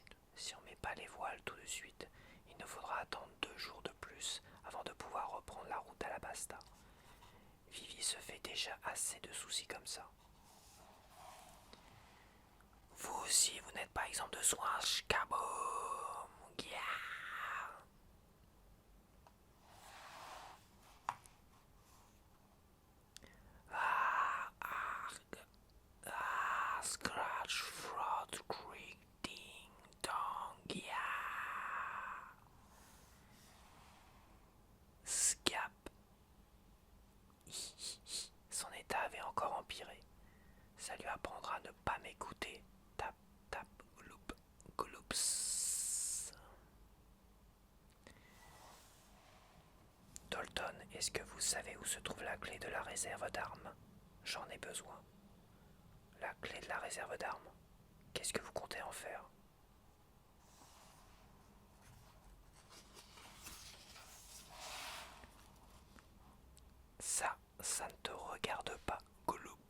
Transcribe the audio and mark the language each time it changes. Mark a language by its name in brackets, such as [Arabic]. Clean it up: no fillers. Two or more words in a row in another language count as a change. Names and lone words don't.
[French] Si on met pas les voiles tout de suite, il nous faudra attendre 2 jours de plus avant de pouvoir reprendre la route à la Basta. Vivi se fait déjà assez de soucis comme ça. Vous aussi, vous n'êtes pas exempt de soins, Shkaboom. Yeah. Scratch, fraud, creak, ding, dong, yeah. Scap. Son état avait encore empiré. Ça lui apprendra à ne pas m'écouter. Tap, tap, gloup, gloups. Dalton, est-ce que vous savez où se trouve la clé de la réserve d'armes? J'en ai besoin. La clé de la réserve d'armes. Qu'est-ce que vous comptez en faire? Ça ne te regarde pas, Gloup.